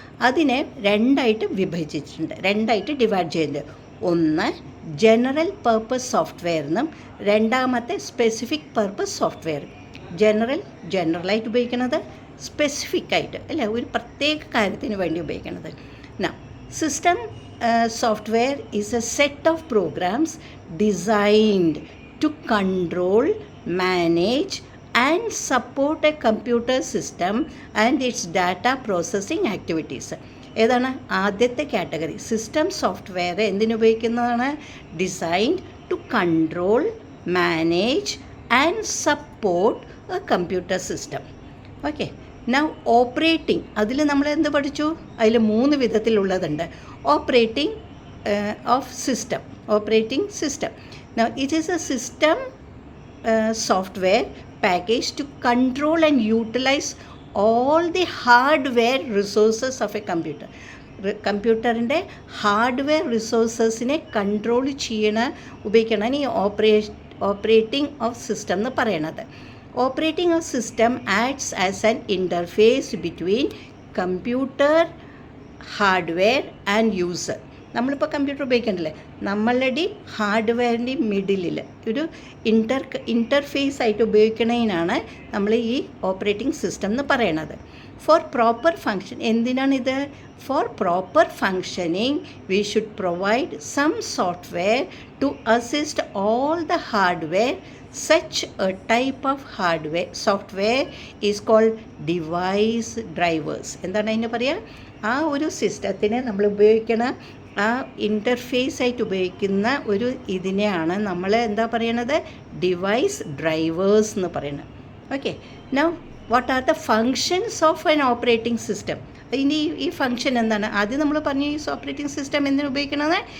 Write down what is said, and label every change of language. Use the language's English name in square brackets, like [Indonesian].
[Malayalam] അതിനെ 2 വിഭജിച്ചിട്ടുണ്ട്, 2 ഡിവൈഡ് ചെയ്തിട്ടുണ്ട്. ഒന്ന് ജനറൽ പർപ്പസ് സോഫ്റ്റ്വെയർ എന്നും രണ്ടാമത്തെ സ്പെസിഫിക് പർപ്പസ് സോഫ്റ്റ്വെയർ. ജനറലായിട്ട് ഉപയോഗിക്കുന്നത്, സ്പെസിഫിക് ആയിട്ട് അല്ലേ, ഒരു പ്രത്യേക കാര്യത്തിന് വേണ്ടി ഉപയോഗിക്കുന്നത്. System [English] software is a set of programs designed to control, manage and support a computer system and its data processing activities. [Malayalam] ഏതാണ് ആദ്യത്തെ category? [English] system software [Malayalam] എന്തിനുപയോഗിക്കുന്നതാണ്? [English] Designed to control, manage and support a computer system. Okay. [Malayalam] Now operating, അതിൽ നമ്മൾ എന്ത് പഠിച്ചു? അതിൽ 3 വിധത്തിലുള്ളതുണ്ട്. [English] Operating of system, operating system. Now it is a system software package to control and utilize all the hardware resources of a computer. [Malayalam] കമ്പ്യൂട്ടറിൻ്റെ hardware റിസോഴ്സസിനെ control ഉപയോഗിക്കണം ഈ operating of system എന്ന് പറയണത്. [English] Operating of system acts as an interface between computer, hardware and user. [Malayalam] നമ്മളിപ്പോൾ computer ഉപയോഗിക്കണ്ടല്ലേ, നമ്മളുടെ ഹാർഡ്വെയറിൻ്റെ മിഡിലിൽ ഒരു interface ആയിട്ട് ഉപയോഗിക്കണതിനാണ് നമ്മൾ ഈ ഓപ്പറേറ്റിംഗ് സിസ്റ്റം എന്ന് പറയണത്. [English] for proper function, [Malayalam] എന്തിനാണിത്? [English] For proper functioning we should provide some software to assist all the hardware. Such a type of hardware software is called device drivers. [Malayalam] എന്താണ് അതിന് പറയുക? ആ ഒരു സിസ്റ്റത്തിനെ നമ്മൾ ഉപയോഗിക്കണ ആ ഇൻ്റർഫേസ് ആയിട്ട് ഉപയോഗിക്കുന്ന ഒരു ഇതിനെയാണ് നമ്മൾ എന്താ പറയണത്? [English] device drivers [Malayalam] എന്ന് പറയുന്നത്. [English] Okay. Now what are the functions of an operating system? [Malayalam] ഇനി ഈ ഫങ്ഷൻ എന്താണ്? ആദ്യം നമ്മൾ പറഞ്ഞു ഈ ഓപ്പറേറ്റിംഗ് സിസ്റ്റം എന്തിനു ഉപയോഗിക്കണത്?